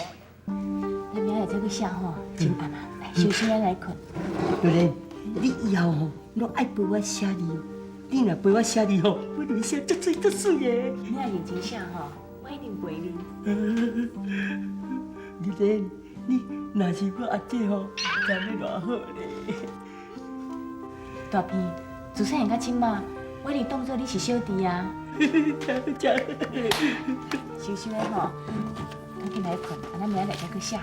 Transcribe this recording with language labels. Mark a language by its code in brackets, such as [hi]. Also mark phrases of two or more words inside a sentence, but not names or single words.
[nan] 咱明仔在这个写吼，真暗啊，来休息咱来困。玉莲，你以后吼，拢爱陪我写字哦。你若陪我写字吼，我就会写足水足水的。你若认真写吼，我一定陪你。玉莲，你若是我阿姐吼，敢要偌好咧？大片，自细汉到今嘛，我一直当作你是小弟啊。收收咧吼，赶紧来困，啊，咱明仔再去写。